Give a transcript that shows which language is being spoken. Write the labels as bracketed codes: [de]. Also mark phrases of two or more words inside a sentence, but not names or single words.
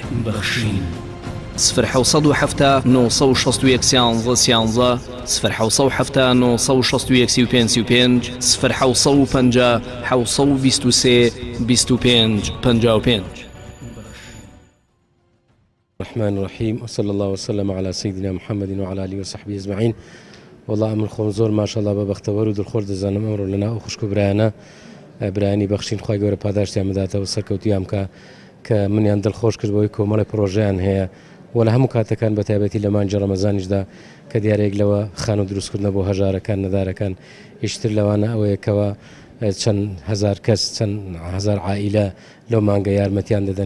[ckb] بەخشین 0 961 11 0 965 0 25 [ar] الرحمن الرحيم وصلى الله وسلم على سيدنا محمد وعلى آله وصحبه أجمعين. [ckb] والله من خۆم زۆر ماشەڵڵا بە بەختەوەر و دڵخۆش دەزانم ئەمڕۆ لەناو ئەو خوشک و برایانە برایانی بەخشین خوای گەورە پاداشتیان بداتەوە سەرکەوتیان بکە کە منیان دڵخۆش کرد بۆی کۆمەڵی پرۆژەیان هەیە و لە هەموو کاتەکان بە تایبەتی لە مانجی ڕەمەزانیشدا کە دیارێک لەوە خان و دروستکردنە بۆ هەژارەکان نەدارەکان ئیشتر لەوانە ئەوەیەکەوە چەند هزار کەس چەند هزار عائیلە لەو مانگە یارمەتیان دەدەن